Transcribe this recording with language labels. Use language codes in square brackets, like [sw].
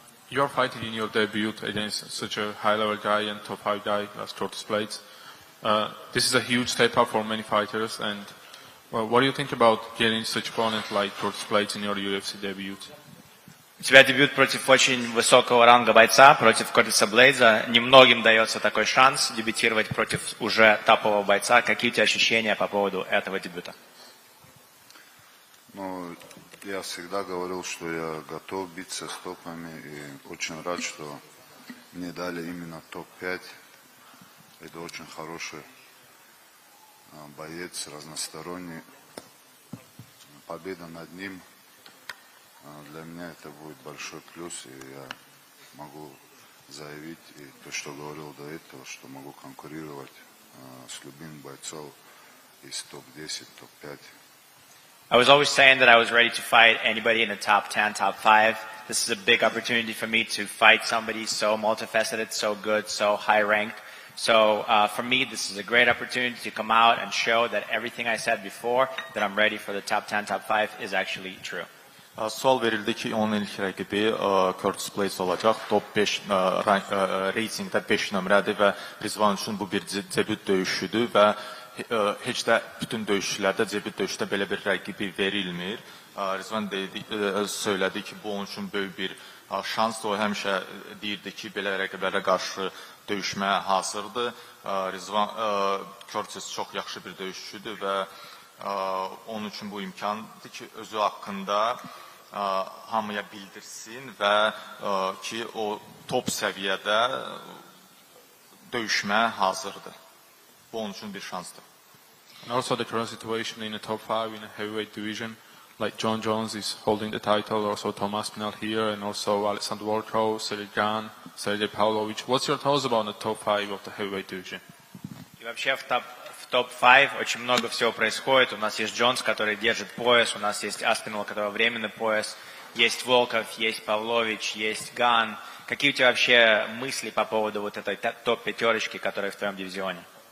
[en] You are fighting in your debut against such a high-level guy and top 5 guy as Curtis Blades. This is a huge step up for many fighters, and what do you think about getting such opponent like Curtis Blades in your UFC debut? [ru] У тебя дебют против очень высокого ранга бойца, против Кортиса Блейдза. Немногим дается такой шанс дебютировать против уже топового бойца. Какие у тебя ощущения по поводу этого дебюта? Ну, я всегда говорил, что я готов биться с топами, и очень рад, что мне дали именно топ-5. Это очень хороший боец, разносторонний. Победа над ним для меня это будет большой плюс, и я могу заявить, и то, что говорил до этого, что могу конкурировать с любым бойцом из топ-10, топ-5. [en] I was always saying that I was ready to fight anybody in the top 10, top 5. This is a big opportunity for me to fight somebody so multifaceted, so good, so high-ranked. So for me, this is a great opportunity to come out and show that everything I said before, that I'm ready for the top 10, top 5, is actually true. [az] Sual verildi ki onun ilk rəqibi Curtis Blades olacaq. Top 5 reytingdə 5 nömrədir və Rizvan üçün bu bir debüt döyüşüdür və heç də bütün döyüşçülərdə debüt döyüşdə belə bir rəqibi verilmir. Rizvan söylədi ki, bu onun üçün böyük bir şansdır. O həmişə deyirdi ki, belə rəqiblərə qarşı döyüşməyə hazırdır. Rizvan Curtis çox yaxşı bir döyüşçüdür və onun üçün bu imkandır ki, özü haqqında hamıya bildirsin və ki, o top səviyyədə döyüşməyə hazırdır. Bu onun üçün bir şansdır. [en] And also the current situation in the top 5 in the heavyweight division, like John Jones is holding the title, also Tom Aspinall here, and also Alexander Volkov, Sergey Gan, Sergey Pavlovich. What's your thoughts about the top 5 of the heavyweight division? [ru] И вообще в топ-5 очень много всего происходит. У нас есть Джонс, который держит пояс, у нас есть Аспинал, у которого временный пояс, есть Волков, есть Павлович, есть Ган. Какие у тебя вообще мысли по поводу вот этой топ-5, которая в твоем дивизионе?